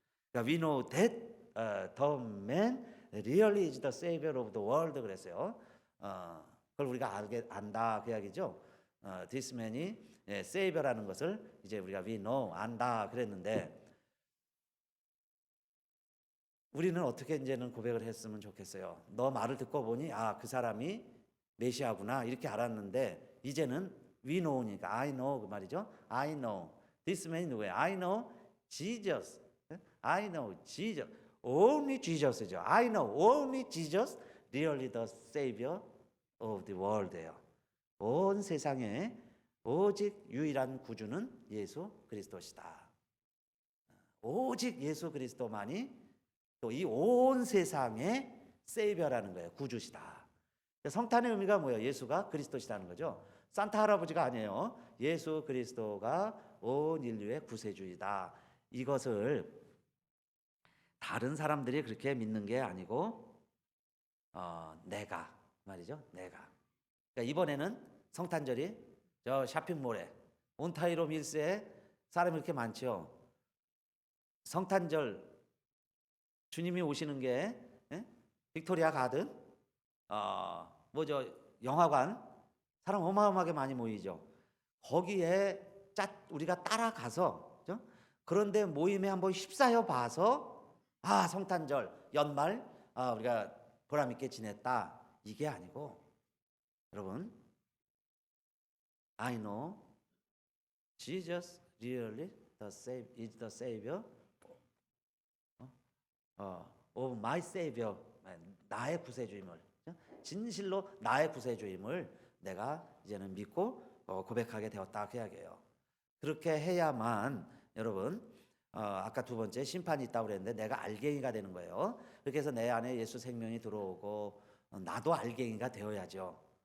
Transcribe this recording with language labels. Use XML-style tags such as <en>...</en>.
<ko>그러니까</ko> <en>we know that the man really is the savior of the world</en> <ko>그랬어요. 그걸 우리가 안다 그 이야기죠.</ko> <en>This man</en> <ko>이 savior라는 것을 이제 우리가</ko> <en>we know</en> <ko>안다 그랬는데 우리는 어떻게 이제는 고백을 했으면 좋겠어요. 너 말을 듣고 보니 그 사람이 메시아구나 이렇게 알았는데 이제는</ko> <en>we know</en> <ko>니까</ko> <en>I know</en> <ko>그 말이죠.</ko> <en>I know this man이</en> <ko>누구예요?</ko> <en>I know Jesus. I know Jesus. Only Jesus죠. I know only Jesus really the Savior of the world예요.</en> <ko>온 세상에 오직 유일한 구주는 예수 그리스도시다. 오직 예수 그리스도만이 또 이 온 세상의 세이버라는 거예요. 구주시다. 성탄의 의미가 뭐예요? 예수가 그리스도시다는 거죠. 산타 할아버지가 아니에요. 예수 그리스도가 온 인류의 구세주이다. 이것을 다른 사람들이 그렇게 믿는 게 아니고 내가 말이죠. 내가. 그러니까 이번에는 성탄절이 저 쇼핑몰에 온타이로 밀스에 사람이 이렇게 많죠. 성탄절 주님이 오시는 게 빅토리아 가든 뭐죠 영화관 사람 어마어마하게 많이 모이죠. 거기에 우리가 따라가서 그런데 모임에 한번 휩싸여 봐서 성탄절 연말 우리가 보람 있게 지냈다 이게 아니고</ko> <en>여러분, I know Jesus really is the Savior of my Savior.</en> <ko>나의 구세주임을, 진실로 나의 구세주임을 내가 이제는 믿고 고백하게 되었다 그 이야기예요. 그렇게 해야만 여러분 아까 두 번째 심판이 있다고 그랬는데 내가 알갱이가 되는 거예요. 그렇게 해서 내 안에 예수 생명이 들어오고 나도 알갱이가 되어야죠.</ko>